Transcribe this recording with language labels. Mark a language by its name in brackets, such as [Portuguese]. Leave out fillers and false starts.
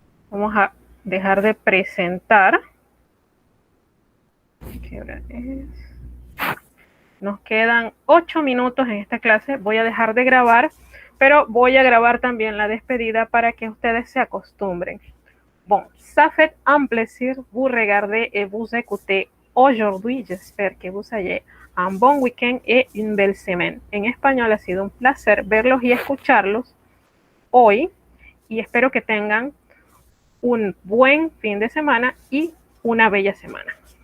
[Spanish] Vamos a dejar de presentar. ¿Qué hora es? Nos quedan 8 minutos en esta clase. Voy a dejar de grabar, pero voy a grabar también la despedida para que ustedes se acostumbren. [French] Bon, ça fait un plaisir vous regarder et vous écouter aujourd'hui. J'espère que vous ayez un bon week-end et une belle semaine. [Spanish] En español ha sido un placer verlos y escucharlos hoy y espero que tengan un buen fin de semana y una bella semana.